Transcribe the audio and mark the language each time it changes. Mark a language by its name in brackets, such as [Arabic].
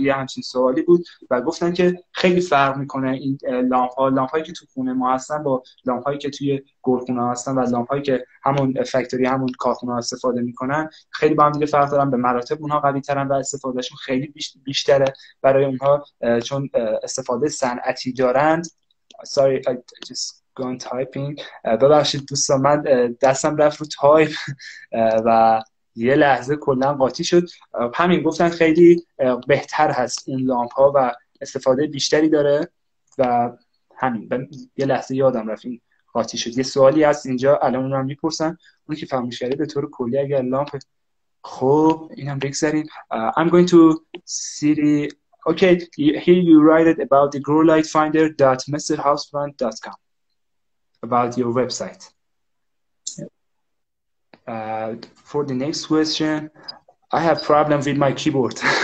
[Persian] یه همچین سوالی بود و گفتن که خیلی فرق میکنه این لامپ هایی که تو خونه ما هستن با لامپ هایی که توی گلخونه ها هستن و لامپ هایی که همون فکتوری همون کارخونه ها استفاده میکنن خیلی با هم دیگه فرق دارن، به مراتب اونها قوی ترن و استفادهشون خیلی بیشتره برای اونها چون استفاده صنعتی دارند. [English] sorry I just go on typing. [Persian] ببخشید دوستان من دستم رفت رو تایپ و یه لحظه کلا قاطی شد. همین گفتن خیلی بهتر هست این لامپ ها و استفاده بیشتری داره و همین یه لحظه یادم رفت این قاطی شد. یه سوالی هست اینجا الان اونم میپرسن، اون که فراموش کرده به طور کلی اگر لامپ خب اینم بگذاریم. [English] I'm going to see the okay here you write it about the growlightfinder.mrhouseplant.com about your website. For the next question, I have problem with my keyboard.